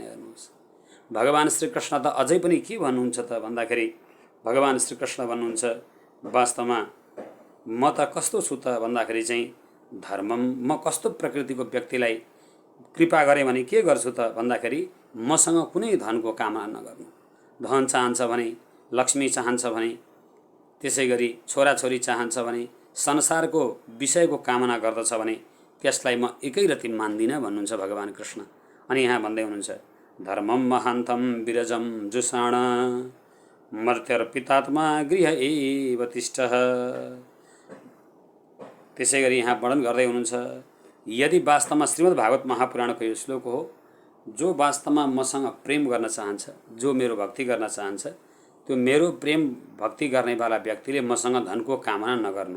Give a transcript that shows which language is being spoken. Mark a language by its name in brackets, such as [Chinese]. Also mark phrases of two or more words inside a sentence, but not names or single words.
[Nepali] हेर्नुहोस्, भगवान श्रीकृष्ण त अझै पनि के भन्नुहुन्छ त भन्दाखेरि भगवान श्रीकृष्ण भन्नुहुन्छ, वास्तवमा म त कस्तो छु त भन्दाखेरि चाहिँ म कस्तो प्रकृतिको व्यक्तिलाई कृपा गरेँ भने के गर्छु त भन्दाखेरि मसँग कुनै धनको कामना नगर्नु। धन चाहन्छ भने, लक्ष्मी चाहन्छ भने, त्यसै गरी छोराछोरी चाहन्छ भने, संसारको विषयको कामना गर्दछ भने त्यसलाई म एकै रति मान्दिनँ भन्नुहुन्छ भगवान कृष्ण। अनि यहाँ भन्दै हुनुहुन्छ, [Sanskrit] धर्मम महान्तम विरजम जुषाण मर्त्यर्पितात्मा गृह एव तिष्ठः। [Nepali] त्यसै गरी यहाँ वर्णन गर्दै हुनुहुन्छ, यदि वास्तवमा श्रीमद् भागवत महापुराणको यो श्लोक हो, जो वास्तवमा मसँग प्रेम गर्न चाहन्छ, जो मेरो भक्ति गर्न चाहन्छ, त्यो मेरो प्रेम भक्ति गर्नेवाला व्यक्तिले मसँग धनको कामना नगर्नु।